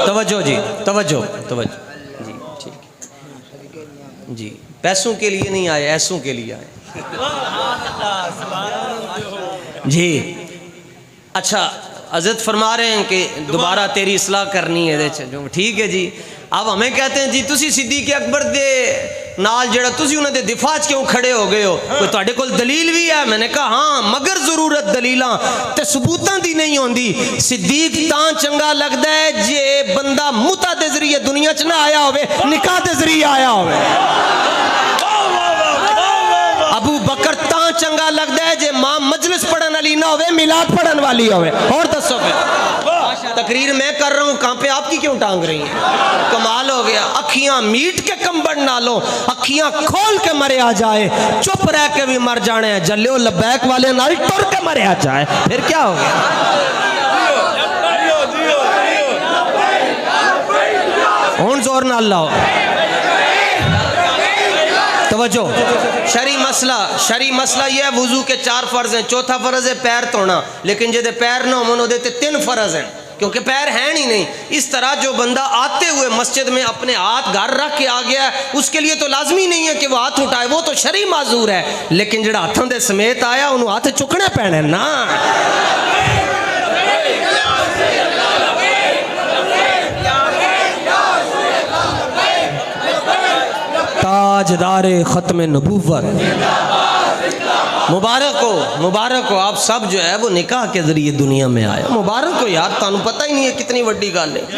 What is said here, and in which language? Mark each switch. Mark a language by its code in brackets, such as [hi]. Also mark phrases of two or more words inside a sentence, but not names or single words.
[ur] توجہ جی، توجہ توجہ جی، ٹھیک جی، پیسوں کے لیے نہیں آئے، ایسوں کے لیے آئے جی۔ اچھا حضرت فرما رہے ہیں کہ دوبارہ تیری اصلاح کرنی ہے، ٹھیک ہے جی۔ اب ہمیں کہتے ہیں جی [pa] تسی صدیق اکبر دے نال جڑا تسی انہاں دے دفاع کیوں کھڑے ہو گئے ہو، کوئی تہاڈے کول دلیل بھی ہے؟ [ur] میں نے کہا ہاں، مگر [pa] ضرورت دلیلاں تے ثبوتاں دی نہیں ہوندی۔ صدیق تاں چنگا لگدا ہے جے بندہ متع دے ذریعے دنیا چ نہ آیا ہوئے، نکاح دے ذریعے آیا ہوئے۔ ابو بکر تاں چنگا لگدا ہے جے ماں مجلس پڑھن والی نہ ہوئے، میلاد پڑھن والی ہوئے۔ [ur] اور دسو پھر تقریر میں کر رہا ہوں، کہاں پہ آپ کی کیوں ٹانگ رہی ہیں؟ کمال ہو گیا۔ [pa] اکھیاں میٹ کے کمبڑ نہ لو، اکھیاں کھول کے مرے آ جائے، چپ رہ کے بھی مر جانے ہیں، جلیو لبیک والے نال ٹر کے مرے آ جائے، پھر کیا ہو گیا؟ ہون زور نہ لاؤ۔ [ur] توجہ، شرعی مسئلہ یہ ہے وضو کے 4 فرض ہیں، چوتھا فرض ہے پیر دھونا، لیکن [pa] جے دے پیر نہ ہون دے تے [ur] 3 فرض ہیں کیونکہ پیر ہیں ہی نہیں۔ اس طرح جو بندہ آتے ہوئے مسجد میں اپنے ہاتھ گھر رکھ کے آ گیا ہے، اس کے لیے تو لازمی نہیں ہے کہ وہ ہاتھ اٹھائے، وہ تو شرعی معذور ہے، لیکن [pa] جڑا ہاتھوں دے سمیت آیا انہوں ہاتھ چکنے پینے نا۔ [ur] تاجدار ختم نبوت، مبارک ہو آپ سب جو ہے وہ نکاح کے ذریعے دنیا میں آئے، مبارک ہو یار، [pa] تانوں پتہ ہی نہیں ہے کتنی بڑی گل ہے۔